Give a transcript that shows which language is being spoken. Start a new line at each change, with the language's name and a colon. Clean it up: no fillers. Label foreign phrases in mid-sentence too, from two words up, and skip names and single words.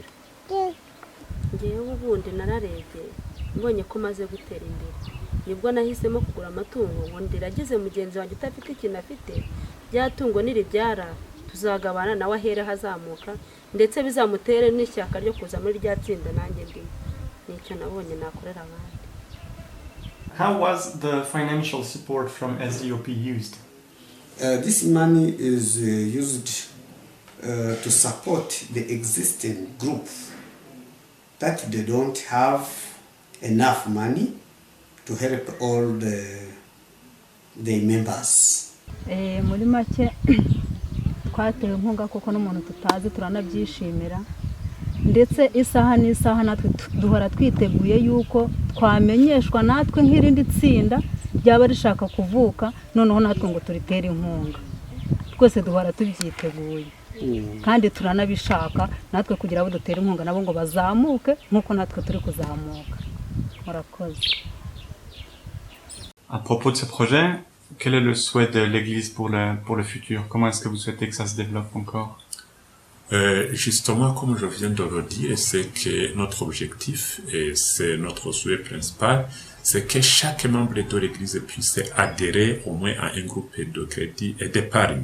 Kinyarwanda: Ngewe ubundi nararebye mbonye ko maze gutera imbere, nibwo nahisemo kugura amatungo ngo ndiragize mugenzi wanjye utafite ikintu afite, byatungo niribyara tuzagabana nawe ahere hazamuka, ndetse bizamutere n'ishyaka ryo kuza muri rya tsinda nanjye ndimo. Nicyo nabonye nakorera abandi.
English: How was the financial support from SDOP used? This money is used to support the existing group that they don't have enough money to help all the members.
Kinyarwanda: Muri make twatewe inkunga kuko n'umuntu tutazi turanabyishimira, ndetse isaha n'isaha natwe duhora twiteguye yuko twamenyeshwa natwe nk'irindi tsinda ryaba rishaka kuvuka, noneho natwe ngo turitere inkunga. Twese duhora tubyiteguye kandi turanabishaka natwe kugira abo dutera inkunga nabo ngo bazamuke nk'uko natwe turi kuzamuka. Murakoze.
French: À propos de ce projet, quel est le souhait de l'Église pour le futur? Comment est-ce que vous souhaitez que ça se développe encore? Justement, comme je viens de le dire, c'est que notre objectif, et c'est notre souhait principal, c'est que chaque membre de l'Église puisse adhérer au moins à un groupe de crédit et d'épargne.